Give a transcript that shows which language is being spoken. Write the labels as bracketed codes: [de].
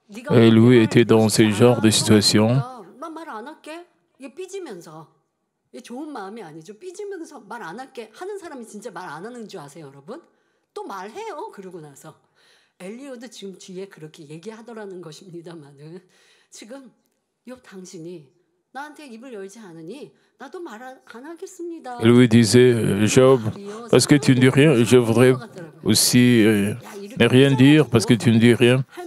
[fr] Elihu était dans ce genre de situation. [ko] 말 안 할게. 이게 삐지면서 이게 좋은 마음이 아니죠. 삐지면서 말 안 할게 하는 사람이 진짜 말 안 하는 줄 아세요, 여러분? 또 말해요. 그러고 나서 엘리후도 지금 뒤에 그렇게 얘기하더라는 것입니다만은 지금 욥 당신이 나한테 입을 열지 않으니 나도 말 안 하겠습니다. [fr] Il lui disait, Job, parce que tu ne dis rien, je voudrais aussi ne rien dire parce que tu ne dis rien.